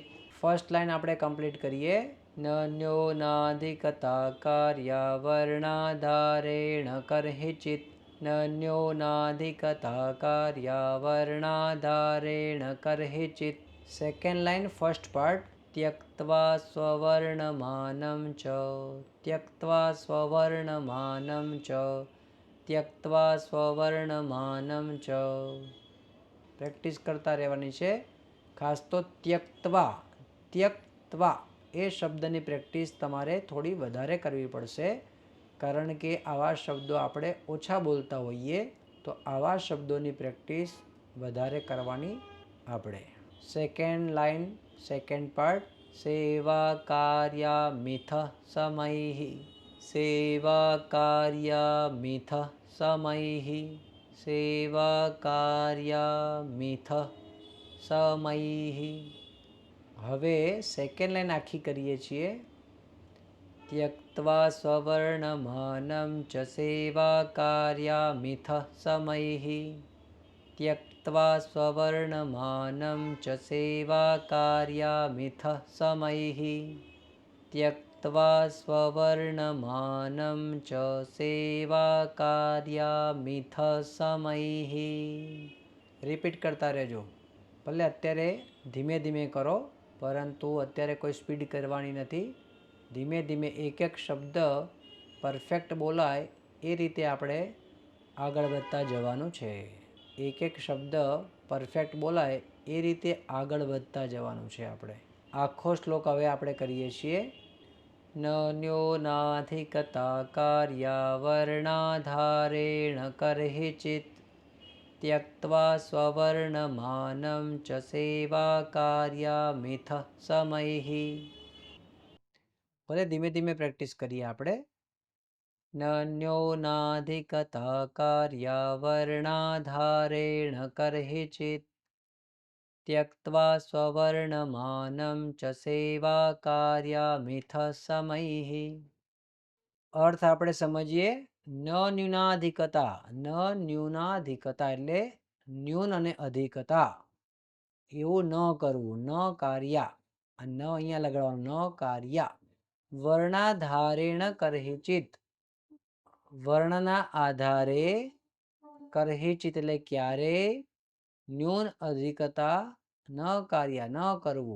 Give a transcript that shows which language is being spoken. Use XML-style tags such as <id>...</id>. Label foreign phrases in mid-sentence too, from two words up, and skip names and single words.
<gu>ફર્સ્ટ લાઈન આપણે કમ્પ્લીટ કરીએ.</gu> <sa>ન ન્યૂનાધિકતા કાર્યા વર્ણાધારેણ કરહિચિત, ન ન્યૂનાધિકતા કાર્યા વર્ણાધારેણ કરહિચિત.</sa> <gu>સેકન્ડ લાઈન ફર્સ્ટ પાર્ટ.</gu> <sa>त्यक्त्वा स्ववर्णमानं च, त्यक्त्वा स्ववर्णमानं च, त्यक्त्वा स्ववर्णमानं च.</sa> <gu>પ્રેક્ટિસ કરતા રહેવાની છે. ખાસ તો ત્યક્ત્વા એ શબ્દની પ્રેક્ટિસ તમારે થોડી વધારે કરવી પડશે, કારણ કે આવા શબ્દો આપણે ઓછા બોલતા હોઈએ, તો આવા શબ્દોની પ્રેક્ટિસ વધારે કરવાની આપણે. સેકન્ડ લાઈન, સેકન્ડ પાર્ટ.</gu> <sa>સેવા કાર્યામિથ સમૈઃ, સેવા કાર્યામિથ સમૈઃ, સેવા કાર્યામિથ સમૈઃ.</sa> <gu>હવે સેકન્ડ લાઈન આખી કરીએ છીએ.</gu> <sa>त्यक्त्वा स्ववर्णमानं च सेवा कार्यामिथ समैः, त्यक्त्वा त्यक्त्वा स्ववर्णमानं च सेवाकार्यामिथः समैः त्यक्त्वा स्ववर्णमानं च सेवाकार्यामिથः समैः</sa> <gu>રિપીટ કરતા રહેજો. ભલે અત્યારે ધીમે ધીમે કરો, પરંતુ અત્યારે કોઈ સ્પીડ કરવાની નથી. ધીમે ધીમે એક એક શબ્દ પરફેક્ટ બોલાય એ રીતે આપણે આગળ વધતા જવાનું છે. એક એક શબ્દ પરફેક્ટ બોલાય એ રીતે આગળ વધતા જવાનું છે આપણે. આખો શ્લોક હવે આપણે કરીએ છીએ.</gu> <sa>ન ન્યોનાધિકતા કાર્યાવર્ણાધારેણ કર્હિચિત त्यक्त्वा स्ववर्णमानं च सेवाकार्यामिथः समैः.</sa> <gu>ભલે ધીમે ધીમે પ્રેક્ટિસ કરીએ આપણે.</gu> <sa>નન્યોનાધિકતા કાર્યાવર્ણાધારેણ કર્હિચિત त्यक्त्वा स्ववर्णमानं च सेवाकार्यामिथः समैः.</sa> <gu>અર્થ આપણે સમજીએ.</gu> <sa>ન ન્યૂનાધિકતા, ન ન્યૂનાધિકતા</sa> <gu>એટલે ન્યૂન અને અધિકતા, એવું ન કરવું.</gu> <sa>ન કાર્યા,</sa> <gu>ન અહીંયા લગાડવાનું.</gu> <sa>ન કાર્યા વર્ણાધારેણ કર્હિચિત,</sa> <gu>વર્ણના આધારે કર્હિચિત એટલે ક્યારે</gu> <sa>ન્યૂન અધિકતા ન કાર્યા</sa> <gu>ન કરવું.</gu>